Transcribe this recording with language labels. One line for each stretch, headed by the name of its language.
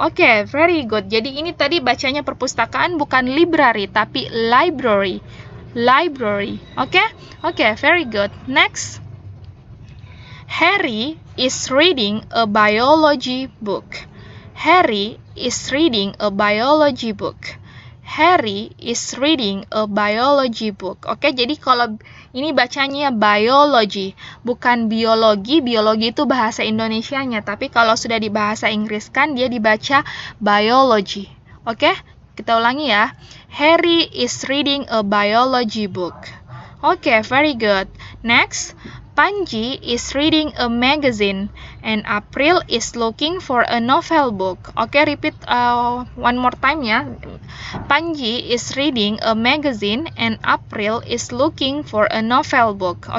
Indonesian: Oke,
English: very good.
Indonesian: Jadi ini tadi bacanya perpustakaan, bukan library, tapi library. Library. Oke? Oke,
English: very good. Next. Harry is reading a biology book. Harry is reading a biology book. Harry is reading a biology book.
Indonesian: Oke, jadi kalau ini bacanya biology, bukan biologi. Biologi itu bahasa Indonesianya, tapi kalau sudah di bahasa Inggris kan dia dibaca biology. Oke, kita ulangi ya.
English: Harry is reading a biology book. Oke, very good. Next, Panji is reading a magazine and April is looking for a novel book. Oke, repeat one more time ya. Panji is reading a magazine and April is looking for a novel book.